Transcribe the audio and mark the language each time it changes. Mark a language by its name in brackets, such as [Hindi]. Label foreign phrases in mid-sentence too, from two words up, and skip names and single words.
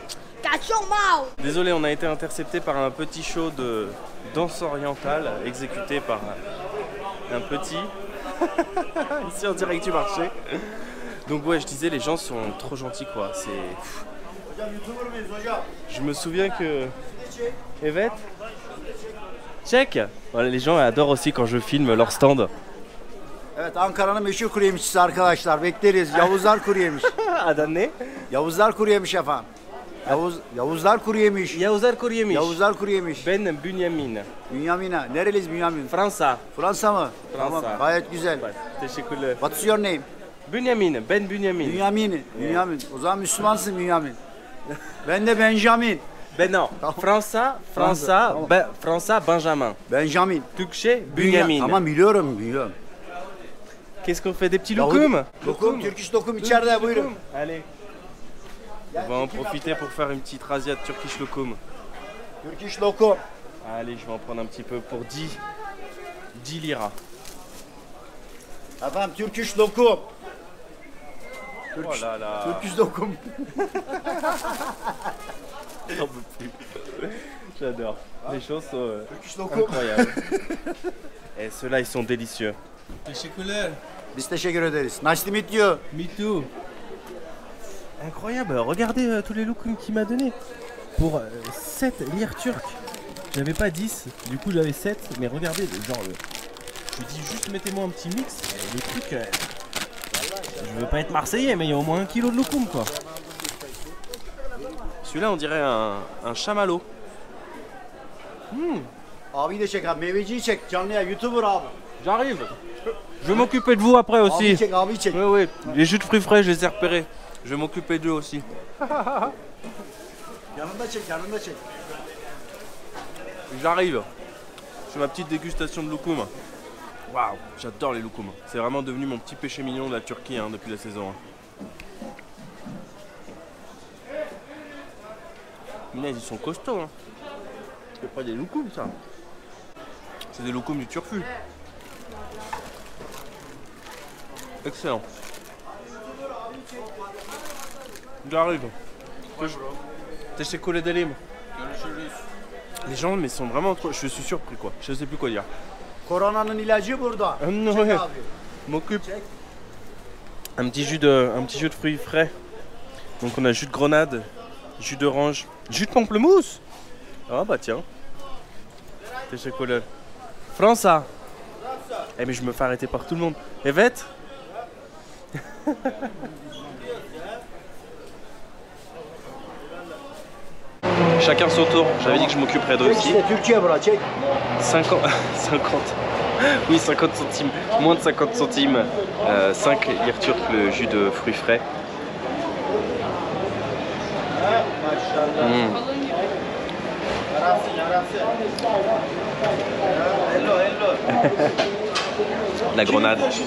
[French] Désolé, on a été intercepté par un petit show de danse orientale exécuté par un petit ici en direct du marché. Donc ouais, je disais, les gens sont trop gentils quoi. C'est... Je me souviens que... [Turkish] Evet? Check! [French] Voilà, les gens adorent aussi quand je filme leur stand. [Turkish] Evet, Ankara'nın meşhur kuru yemişçisi arkadaşlar. Bekleriz. Yavuzlar kuru yemiş. Adan ne? Yavuzlar kuru yemiş efendim. Yavuzlar kuru yemiş. Yavuzlar kuru yemiş. Yavuzlar kuru yemiş. Ben Bünyamin. Bünyamin'a. Nereliyiz Bünyamin? Fransa. Fransa mı? Fransa. Tamam, gayet güzel. Teşekkürler. [English] What's your name? [Turkish] Bünyamin. Ben Bünyamin. Bünyamin. Bünyamin. O zaman Müslümansın Bünyamin. Ben de Benjamin. Ben non. Fransa Benjamin. Benjamin. Türkçe Bünyamin. Tamam biliyorum. [French] Qu'est-ce qu'on fait, des petits lokum? [Turkish] Lokum, Türk iş lokum içeride buyurun. [French] Allez. On va en profiter pour faire une petite razzia de Turkish lokum. [Turkish] Türk iş lokum. [French] Allez, je vais en prendre un petit peu pour 10 lira. [Turkish] Efendim Türk iş lokum. [French] Oh là là. [Turkish] Türk iş lokum. [French] J'en peux plus. J'adore. Les choses sont [Turkish] Türk iş lokum. [French] incroyables. Et ceux-là, ils sont délicieux. [Turkish] Teşekkürler. Biz teşekkür ederiz. [English] Nice to meet you. Me too. [French] Incroyable, regardez tous les lokum qu'il m'a donné. Pour 7 lire turcs. J'avais pas 10, du coup j'avais 7, mais regardez, genre, je dis juste mettez-moi un petit mix, le truc, je veux pas être marseillais, mais il y a au moins 1 kilo de loukoum quoi. Celui-là, on dirait un chamallow. [Turkish] Abi de çek abi. Meyveciyi çek. Canlı ya YouTuber abi. [French] J'arrive. Je vais m'occuper de vous après [Turkish] Abi [French] aussi. [Turkish] çek abi çek. [French] Oui, oui. Les jus de fruits frais, je les ai repérés. Je vais m'occuper d'eux aussi. [Turkish] Yanında çek. [French] J'arrive. Je fais ma petite dégustation de loukoum. Waouh, j'adore les loukoum. C'est vraiment devenu mon petit péché mignon de la Turquie depuis la saison 1. Ils sont costauds. Hein. C'est pas des loukoum ça. C'est des loukoum du turfu. Excellent. J'arrive. [Turkish] Teşekkür ederim. [French] Les gens mais sont vraiment trop... Je suis surpris quoi. Je sais plus quoi dire. [Turkish] Koronanın ilacı burada. [French] Non, [Turkish] Çek [French] ouais. [Turkish] abi. [French] M'occupe. Un petit jus de fruits frais. Donc on a jus de grenade, jus d'orange, jus de pamplemousse. Ah bah tiens. [Turkish] Teşekkürler. Fransa. [French] Eh mais je me fais arrêter par tout le monde. Evet. Chacun son tour. J'avais dit que je m'occuperais d'eux aussi. [Turkish] İşte Türkiye bura çek. [French] 50. Oui, 50 centimes. Moins de 50 centimes. 5 lire turcs le jus de fruits frais. La grenade.